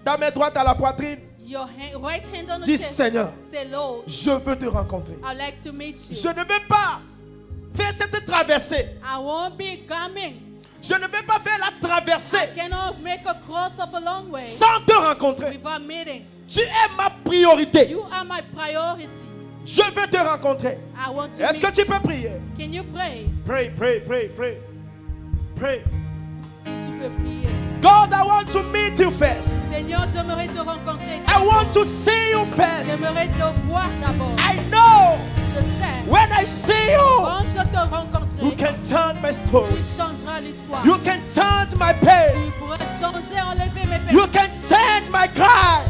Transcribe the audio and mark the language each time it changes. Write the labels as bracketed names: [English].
[French] ta main droite à la poitrine, [English] your right hand on the [French] dis [English] chest. [French] Seigneur, [English] Say, Lord, [French] je veux te rencontrer. [English] I'd like to meet you. [French] Je ne veux pas faire cette traversée. [English] I won't be coming. [French] Je ne veux pas faire la [English] I [French] traversée [English] cannot make a cross of a long way [French] sans te rencontrer. [English] without meeting. [French] Tu es ma priorité. [English] You are my priority. [French] Je veux te rencontrer. [English] I want to [French] Est-ce que [English] meet [French] tu peux prier? [English] you. Can you pray? Pray, pray, pray, pray. Pray. [French] Si tu peux prier. [English] God, I want to meet you first. [French] Seigneur, j'aimerais te rencontrer. [English] I want to see you first. [French] J'aimerais te voir d'abord. [English] I know [French] Je sais. [English] when I see you, [French] Quand je te [English] you [French] rencontrerai, [English] can turn my [French] tu [English] story. [French] changeras l'histoire. [English] You can change my pain. [French] Tu pourras changer, enlever mes peines. [English] You can change my cry.